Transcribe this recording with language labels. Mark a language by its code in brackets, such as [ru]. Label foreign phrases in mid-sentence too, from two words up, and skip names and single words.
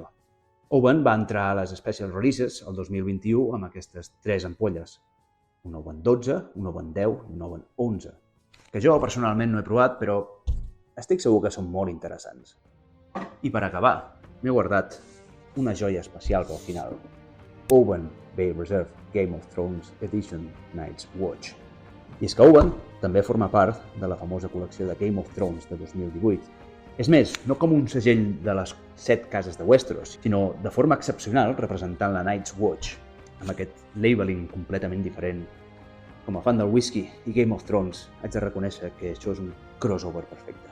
[ca] Owen va entrar a les Special Releases el 2021 amb aquestes tres ampolles. Un Owen 12, un Owen 10 i un Owen 11, que jo personalment no he provat, però estic segur que són molt interessants. I per acabar, m'he guardat una joia especial pel final. Owen Bay Reserve Game of Thrones Edition Night's Watch. I és que Owen també forma part de la famosa col·lecció de Game of Thrones de 2018. És més, no com un segell de les 7 cases de Westeros, sinó de forma excepcional representant la Night's Watch, amb aquest labeling completament diferent. Com a fan del whisky i Game of Thrones, haig de reconèixer que això és un crossover perfecte.